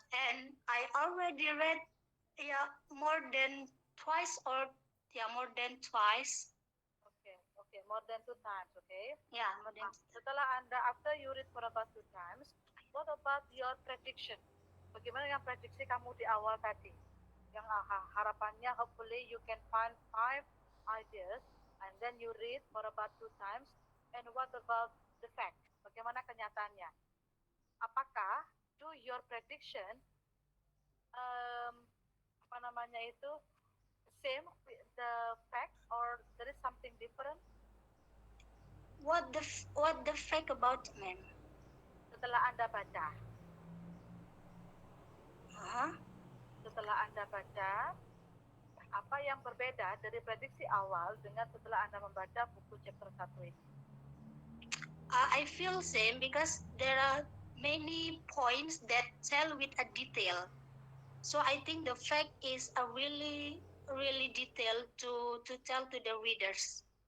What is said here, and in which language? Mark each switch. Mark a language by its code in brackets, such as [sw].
[en] and I already read more than twice or more than twice. Okay. Okay. More than 2 times. Okay. Yeah, more than. [id] Setelah Anda [en] after you read for about 2 times, what about your prediction? [id] Bagaimana dengan prediksi kamu di awal tadi? Yang harapannya [en] hopefully you can find 5 ideas and then you read for about 2 times. And what about the fact? [id] Bagaimana kenyataannya? Apakah [en] do your prediction um, [id] apa namanya itu [en] same with the fact or there is something different? What the fact about, ma'am? [id] Setelah Anda baca, Uh-huh. setelah Anda baca, apa yang berbeda dari prediksi awal dengan setelah Anda membaca buku chapter 1 ini? [en] I feel same because there are many points that tell with a detail. So I think the fact is a really detailed to tell to the readers.